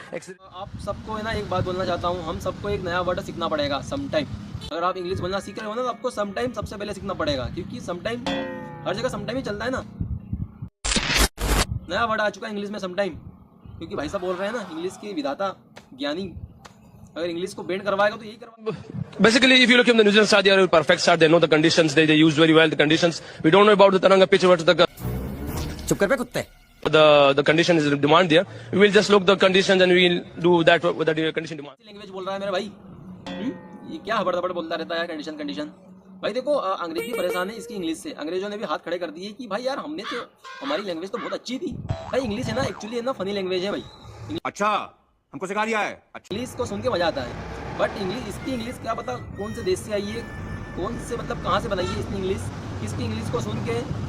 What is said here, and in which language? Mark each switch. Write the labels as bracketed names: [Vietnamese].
[Hindi] आप सबको है ना एक बात बोलना चाहता हूँ, हम सबको एक नया वर्ड सीखना पड़ेगा समटाइम। अगर आप इंग्लिश बोलना सीख रहे हो ना तो आपको समटाइम सबसे पहले सीखना पड़ेगा, क्योंकि समटाइम हर जगह समटाइम ही चलता है ना। नया वर्ड आ चुका है इंग्लिश में समटाइम, क्योंकि भाई साहब बोल रहे हैं ना इंग्लिश के विधाता ज्ञानी अगर इंग्लिश को बैंड करवाएगा तो यही करवाएगा। [English] Basically, if you look at the New Zealand side, they are a perfect side. They know the conditions. They use very well the conditions. We don't know about the Taranga pitch, what [Hindi] चुप कर पे कुत्ते। [English] the condition is demand there. We will just look the conditions and we will do that with the condition demand. [Hindi] Language बोल रहा है मेरे भाई, ये क्या हबड़ दबड़ बोलता रहता है कंडीशन। भाई देखो अंग्रेजी परेशान है इसकी इंग्लिश से, अंग्रेजों ने भी हाथ खड़े कर दिए कि भाई यार हमने तो हमारी लैंग्वेज तो बहुत अच्छी थी भाई, इंग्लिश है ना एक्चुअली है ना फनी लैंग्वेज है भाई। अच्छा हमको सिखा दिया है। इंग्लिश को सुन के मजा आता है, बट इसकी इंग्लिश क्या पता कौन से देश से आई है, कौन से मतलब कहाँ से बनाई है इसकी इंग्लिश, इसकी इंग्लिश को सुन के।